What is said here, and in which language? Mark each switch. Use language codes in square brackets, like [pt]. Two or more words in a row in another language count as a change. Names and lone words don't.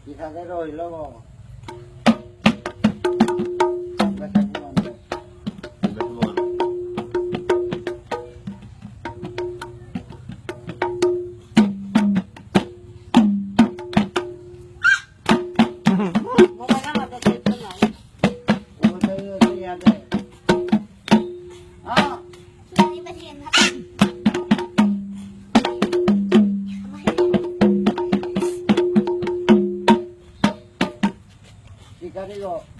[es] picadero y luego... ves aquí donde... [id] Mau mana ada itu lah. Udah itu ada. Ah, Sudah dibersihin apa? [es] picadero.